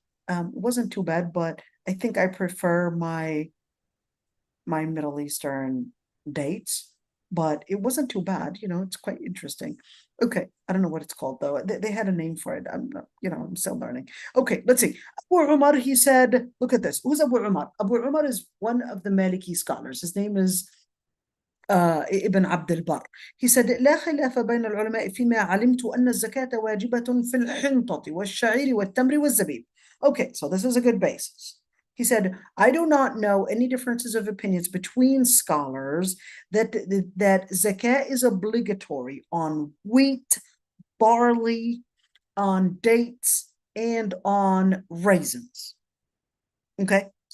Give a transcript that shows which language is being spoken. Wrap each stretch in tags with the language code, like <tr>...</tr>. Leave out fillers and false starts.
<en>It wasn't too bad, but I think I prefer my Middle Eastern dates, but it wasn't too bad. It's quite interesting. Okay, I don't know what it's called though. They had a name for it. I'm not, I'm still learning. Okay, let's see. Abu Umar, he said, look at this. Who's Abu Umar? Abu Umar is one of the Maliki scholars. His name is ابن عبد البر. He said</en> <ar>لا خلاف بين العلماء فيما علمت أن الزكاة واجبة في الحنطة والشعير والتمر والزبيب.</ar> <en>Okay, so this is a good basis. He said, I do not know any differences of opinions between scholars that zakah is obligatory on wheat, barley, on dates, and on raisins. Okay.</en>